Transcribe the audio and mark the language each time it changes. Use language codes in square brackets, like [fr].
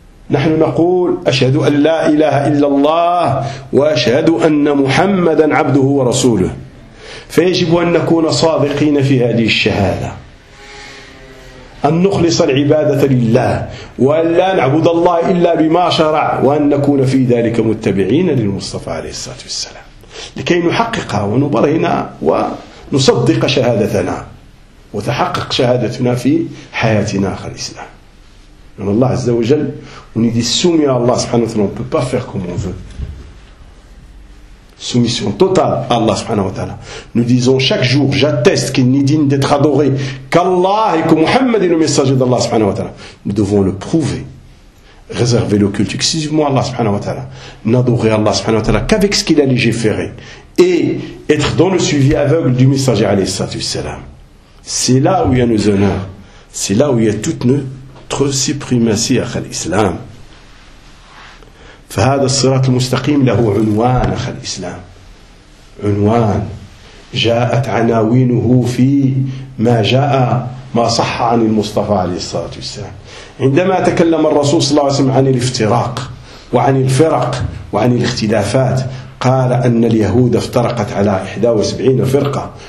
[ar] نحن نقول أشهد أن لا إله إلا الله وأشهد أن محمدا عبده ورسوله فيجب أن نكون صادقين في هذه الشهادة أن نخلص العبادة لله وأن لا نعبد الله إلا بما شرع وأن نكون في ذلك متبعين للمصطفى عليه الصلاة والسلام لكي نحقق ونبرهن ونصدق شهادتنا وتحقق شهادتنا في حياتنا آخر الإسلام. [fr] Allah Azza wa Jal, on est soumis à Allah subhanahu wa ta'ala, on ne peut pas faire comme on veut. Soumission totale à Allah subhanahu wa ta'ala. Nous disons chaque jour, j'atteste qu'il n'est digne d'être adoré qu'Allah et que Muhammad est le messager d'Allah subhanahu wa ta'ala. Nous devons le prouver. Réserver le culte exclusivement à Allah subhanahu wa ta'ala. N'adorer Allah subhanahu wa ta'ala qu'avec ce qu'il a légiféré. Et être dans le suivi aveugle du messager alayhi salatu wassalam. C'est là où il y a nos honneurs. C'est là où il y a toutes nos suprématie à l'islam. [ar] فهذا الصراط المستقيم له عنوان [fr] à l'islam. [ar] عنوان جاءت عناوينه في ما جاء ما صح عن المصطفى عليه الصلاه والسلام. عندما تكلم الرسول صلى الله عليه وسلم عن الافتراق وعن الفرق وعن الاختلافات قال ان اليهود افترقت على 71 فرقه